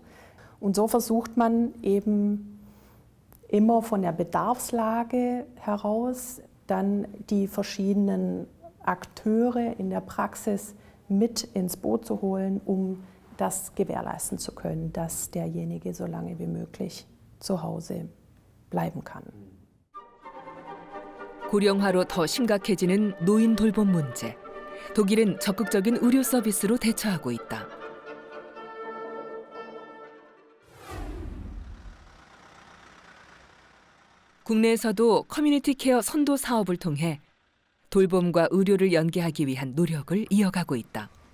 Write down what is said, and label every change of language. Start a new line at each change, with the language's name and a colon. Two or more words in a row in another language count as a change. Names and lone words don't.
German: Und so versucht man eben immer von der Bedarfslage heraus dann die verschiedenen Akteure in der Praxis mit ins Boot zu holen, um das gewährleisten zu können, dass derjenige so lange wie möglich zu Hause bleiben kann.
Korean: 고령화로 더 심각해지는 노인 돌봄 문제. 독일은 적극적인 의료 서비스로 대처하고 있다. 국내에서도 커뮤니티 케어 선도 사업을 통해 돌봄과 의료를 연계하기 위한 노력을 이어가고 있다.